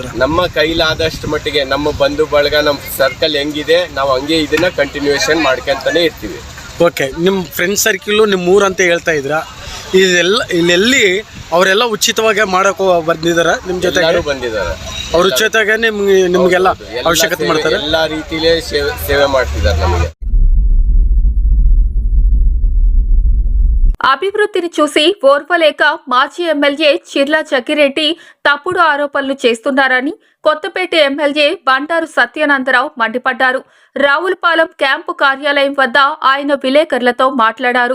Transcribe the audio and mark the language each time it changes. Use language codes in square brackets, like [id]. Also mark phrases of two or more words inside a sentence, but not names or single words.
[kn] ನಮ್ಮ ಕೈಲಾದಷ್ಟು ಮಟ್ಟಿಗೆ ನಮ್ಮ ಬಂಧು ಬಳಗ, ನಮ್ಮ ಸರ್ಕಲ್ ಹೆಂಗಿದೆ ನಾವು ಹಂಗೆ ಇದನ್ನ ಕಂಟಿನ್ಯೂಷನ್ ಮಾಡ್ಕೊಂತಾನೆ ಇರ್ತೀವಿ. ಓಕೆ. ನಿಮ್ಮ [en] friend circle [kn] ನಿಮ್ಮ ಊರು ಅಂತ ಹೇಳ್ತಾ ಇದ್ರ, ಇಲ್ಲೆಲ್ಲಿ ಅವರೆಲ್ಲ ಉಚಿತವಾಗಿ ಮಾಡೋಕೆ ಬಂದಿದ್ದಾರೆ ನಿಮ್ಮ ಜೊತೆಗೆ? ಬಂದಿದ್ದಾರೆ, ಅವ್ರ ಜೊತೆಗೆ ನಿಮ್ಗೆಲ್ಲ ಅವಶ್ಯಕತೆ ಮಾಡ್ತಾರೆ, ಎಲ್ಲ ರೀತಿಲೇ ಸೇವೆ ಮಾಡ್ತಿದ್ದಾರೆ ನಮಗೆ. [te] అభివృద్ధిని చూసి ఓర్వలేక మాజీ ఎమ్మెల్యే చిర్ల జగ్గిరెడ్డి తప్పుడు ఆరోపణలు చేస్తున్నారని కొత్తపేట ఎమ్మెల్యే బండారు సత్యానందరావు మండిపడ్డారు. రావులపాలెం క్యాంపు కార్యాలయం వద్ద ఆయన విలేకరులతో మాట్లాడారు.